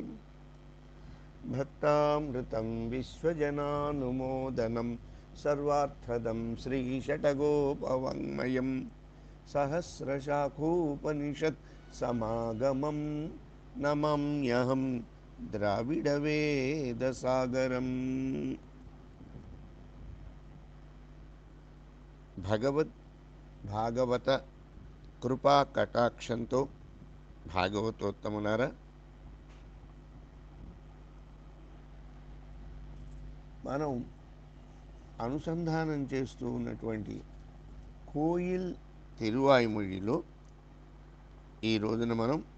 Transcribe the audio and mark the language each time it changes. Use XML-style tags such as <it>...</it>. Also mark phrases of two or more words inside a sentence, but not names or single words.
<sa>भक्तामृतं विश्वजनानुमोदनं सर्वार्थदं श्रीषटगोपवाङ्मयं सहस्रशाखोपनिषत् समागमं नमाम्यहं द्राविडवेदसागरम्।</sa> <te>భాగవత కృపా కటాక్షంతో భాగవతోత్తములారా, మనం అనుసంధానం చేస్తూ ఉన్నటువంటి కోయిల్ తిరువాయిమొழிలో ఈ రోజున మనం</te>